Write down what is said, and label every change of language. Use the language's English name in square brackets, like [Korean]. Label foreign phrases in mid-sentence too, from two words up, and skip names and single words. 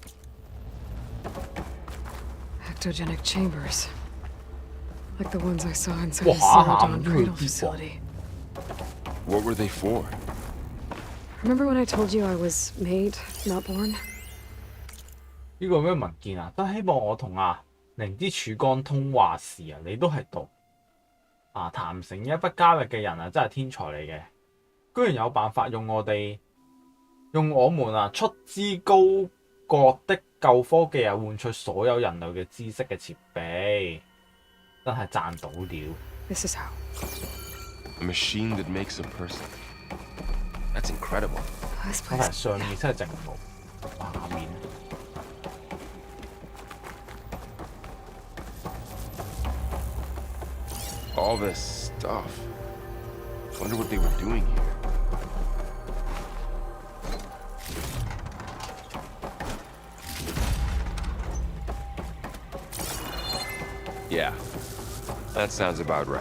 [English] Ectogenic chambers. Like the ones I saw inside the Celadon Cradle facility. What were they for? Remember when I told you I was made, not born? [Cantonese] 呢個咩文件啊？都希望我同靈之曙光通話時啊，你都喺度。談成一筆交易嘅人啊，真係天才嚟嘅，居然有辦法用我們出資高國的舊科技換取所有人類嘅知識嘅設備。真係賺到了。 [English] This is how. A machine that makes a person. That's incredible. [Cantonese] 可能上面真係正路，下面。 [English] All this stuff. Wonder what they were doing here. Yeah. That sounds about right.